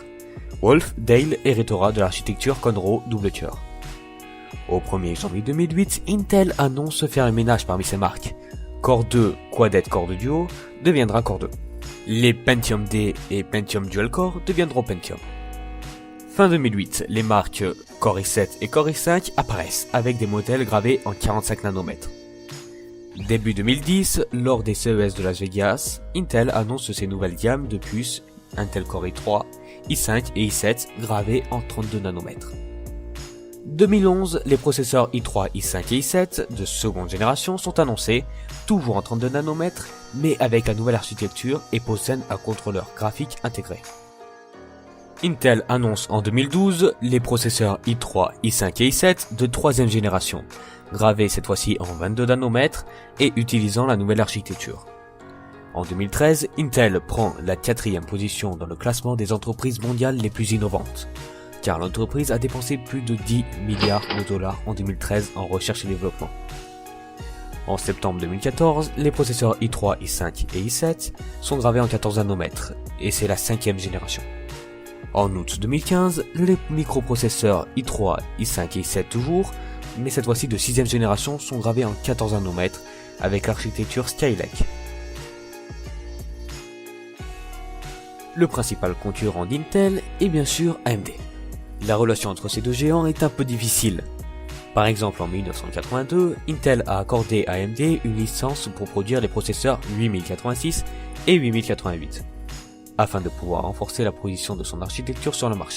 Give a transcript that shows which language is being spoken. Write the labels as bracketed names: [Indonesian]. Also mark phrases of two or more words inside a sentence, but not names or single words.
[French] Wolf, Dale héritera de l'architecture Conroe double cœur. Au 1er janvier 2008, Intel annonce faire un ménage parmi ses marques. Core 2 Quadet Core 2 Duo deviendra Core 2. Les Pentium D et Pentium Dual Core deviendront Pentium. Fin 2008, les marques Core i7 et Core i5 apparaissent avec des modèles gravés en 45 nanomètres. Début 2010, lors des CES de Las Vegas, Intel annonce ses nouvelles gammes de puces Intel Core i3, i5 et i7 gravés en 32 nanomètres. 2011, les processeurs i3, i5 et i7 de seconde génération sont annoncés, toujours en 32 nanomètres, mais avec la nouvelle architecture et possèdent un contrôleur graphique intégré. Intel annonce en 2012 les processeurs i3, i5 et i7 de troisième génération, gravés cette fois-ci en 22 nanomètres et utilisant la nouvelle architecture. En 2013, Intel prend la 4e position dans le classement des entreprises mondiales les plus innovantes, car l'entreprise a dépensé plus de 10 milliards de dollars en 2013 en recherche et développement. En septembre 2014, les processeurs i3, i5 et i7 sont gravés en 14 nanomètres, et c'est la 5e génération. En août 2015, les microprocesseurs i3, i5 et i7 toujours, mais cette fois-ci de 6e génération, sont gravés en 14 nanomètres avec l'architecture Skylake. Le principal concurrent d'Intel est bien sûr AMD. La relation entre ces deux géants est un peu difficile. Par exemple, en 1982, Intel a accordé à AMD une licence pour produire les processeurs 8086 et 8088, afin de pouvoir renforcer la position de son architecture sur le marché.